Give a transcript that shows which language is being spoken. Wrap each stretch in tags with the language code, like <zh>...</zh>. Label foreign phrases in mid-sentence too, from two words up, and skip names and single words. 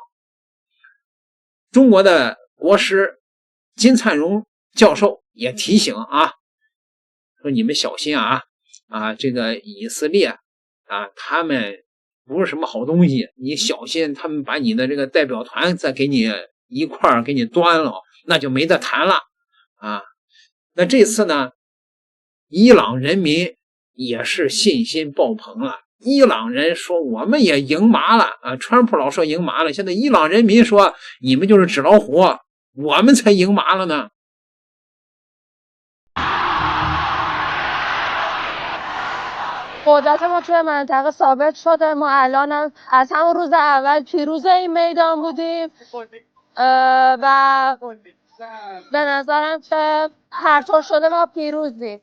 <zh>中国的国师金灿荣教授也提醒啊，说你们小心啊，这个以色列他们不是什么好东西，你小心他们把你的这个代表团再给你一块儿给你端了，那就没得谈了啊。那这次呢，伊朗人民也是信心爆棚了。伊朗人说我们也赢麻了啊，川普老说赢麻了，现在伊朗人民说你们就是纸老虎，我们才赢麻了呢。</zh> <fa>قدرت ما توی منطقه ثابت شده. ما الان از همون روز اول پیروز این میدان بودیم و به نظرم که هر طور شده ما پیروزیم.</fa>